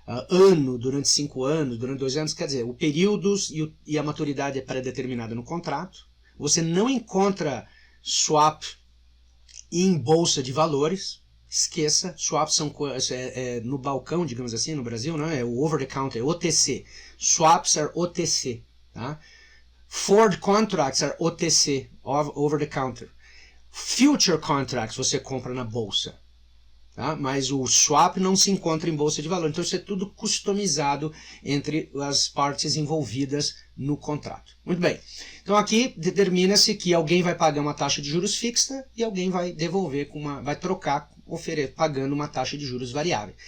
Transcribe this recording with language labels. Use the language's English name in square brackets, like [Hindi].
[Portuguese] ano, durante 5 anos, durante 2 anos, quer dizer, o período e a maturidade é pré-determinada no contrato. Você não encontra swap em bolsa de valores, esqueça, swaps são no balcão, digamos assim, no Brasil, não é o [English] over the counter, [Portuguese] é OTC. [English] Swaps are OTC, tá? Forward contracts are OTC, over the counter. [Portuguese] Future contracts você compra na bolsa. Tá? Mas o swap não se encontra em bolsa de valor. Então isso é tudo customizado entre as partes envolvidas no contrato. Muito bem. Então aqui determina-se que alguém vai pagar uma taxa de juros fixa e alguém vai devolver, vai trocar pagando uma taxa de juros variável.